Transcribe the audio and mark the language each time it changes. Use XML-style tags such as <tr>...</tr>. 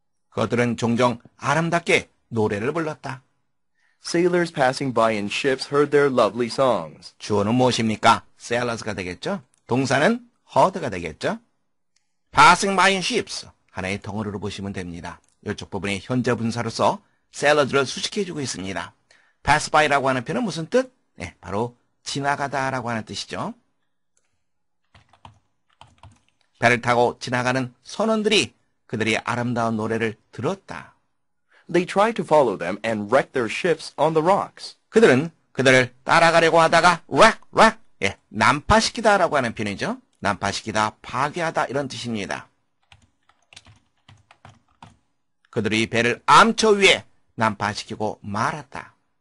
<ko>그것들은 종종 아름답게 노래를 불렀다.</ko> <en>Sailors passing by in ships heard their lovely songs.</en> <ko>주어는 무엇입니까? sailors가 되겠죠? 동사는 heard가 되겠죠?</ko> <en>passing by in ships.</en> <ko>하나의 덩어리로 보시면 됩니다. 이쪽 부분에 현재 분사로서 sailors를 수식해주고 있습니다. pass by라고 하는 표현은 무슨 뜻? 네, 바로 지나가다라고 하는 뜻이죠. 배를 타고 지나가는 선원들이 그들이 아름다운 노래를 들었다.</ko> <en>They tried to follow them and wrecked their ships on the rocks.</en> <ko>그들은 그들을 따라가려고 하다가 wreck, 예, 난파시키다라고 하는 표현이죠. 난파시키다, 파괴하다 이런 뜻입니다. 그들이 배를 암초 위에 난파시키고 말았다.</ko>